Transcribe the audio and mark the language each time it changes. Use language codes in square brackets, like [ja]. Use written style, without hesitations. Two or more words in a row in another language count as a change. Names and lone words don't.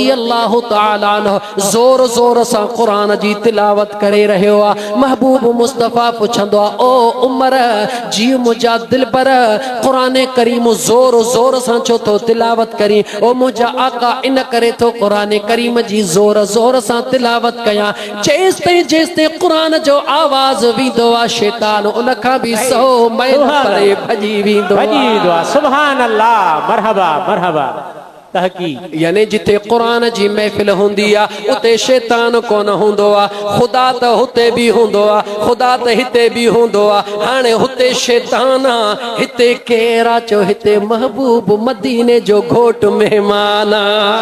[sd] अल्लाह ताला अन्हु ज़ोर ज़ोर सां क़ुरान जी तिलावत करे रहियो आहे महबूब मुस्तफ़ा पुछंदो आहे ओ उमर जी मुंहिंजा दिल पर क़ुरान करीम ज़ोर ज़ोर सां छो थो तिलावत करी ओ मुंहिंजा आका इन करे थो क़ुरान करीम जी ज़ोर ज़ोर सां तिलावत कयां जेसिताईं क़ुरान जो आवाज़ वेंदो आहे शैतान उन खां बि 100 मैल परे भॼी वेंदो आहे [ar] سبحان الله مرحبا مرحبا تحقيق [sd] यानी जिथे क़ुरान जी महफ़िल हूंदी आहे उते शैतान कोन हूंदो आहे ख़ुदा त हुते बि हूंदो आहे ख़ुदा त हिते बि हूंदो आहे हाणे हुते शैतान आहे हिते केरु आहे चओ हिते महबूब मदीने जो घोट महिमान आहे